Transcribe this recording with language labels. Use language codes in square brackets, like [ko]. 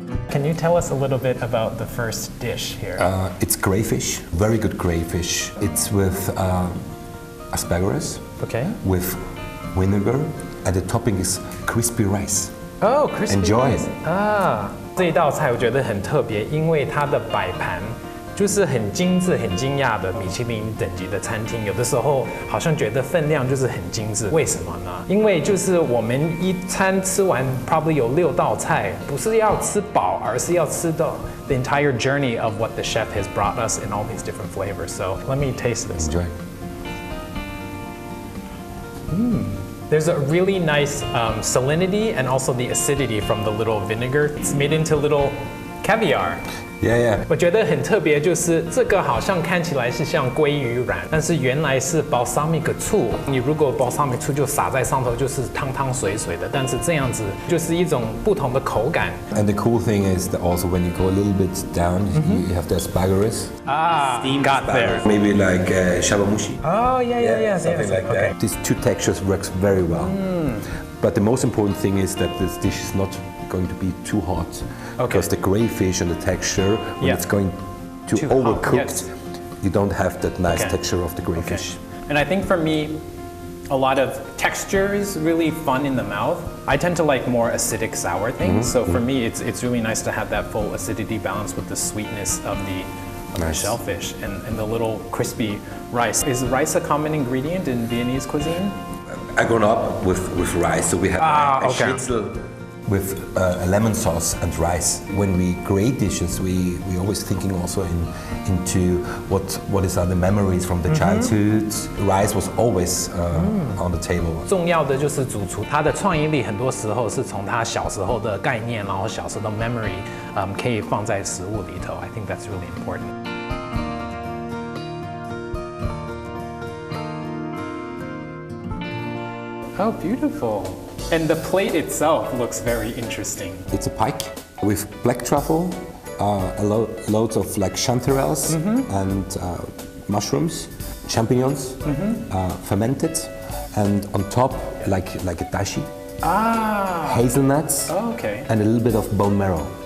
[en] Can you tell us a little bit about the first dish here? It's crayfish, very good crayfish. It's with asparagus, with vinegar, and the topping is crispy rice. Oh, crispy Enjoy. rice. [zh] 这一道菜我觉得很特别，因为它的摆盘就是很精致、很惊讶的米其林等级的餐厅，有的时候好像觉得分量就是很精致，为什么呢？因为就是我们一餐吃完 [en] probably [zh] 有6道菜，不是要吃饱，而是要吃到 [en] the entire journey of what the chef has brought us in all these different flavors. So let me taste this. Enjoy. There's a really nice salinity and also the acidity from the little vinegar. It's made into little caviar. Yeah. [zh] 我觉得很特别，就是这个好像看起来是像鲑鱼卵，但是原来是 balsamic 醋。你如果 balsamic 醋就撒在上头，就是汤汤水水的，但是这样子就是一种不同的口感。 [en] And the cool thing is that also when you go a little bit down, you have the asparagus. Got there. Maybe like shabamushi. Oh, yeah. Something like that. These two textures works very well. But the most important thing is that this dish is not going to be too hot. Because the crayfish and the texture, when it's going to too overcooked, you don't have that nice texture of the crayfish. And I think for me, a lot of texture is really fun in the mouth. I tend to like more acidic sour things. So for me, it's really nice to have that full acidity balance with the sweetness of the shellfish and the little crispy rice. Is rice a common ingredient in Viennese cuisine? I grew up with rice, so we have a schnitzel with a lemon sauce and rice. When we create dishes, we always thinking also into what is the memories from the childhood. Rice was always on the table. [zh] 重要的就是主厨他的创意力，很多时候是从他小时候的概念，然后小时候的 memory，可以放在食物里头。 [en] I think that's really important. Oh, beautiful. And the plate itself looks very interesting. It's a pike with black truffle, loads of like chanterelles and mushrooms, champignons, fermented, and on top like a dashi, hazelnuts, and a little bit of bone marrow.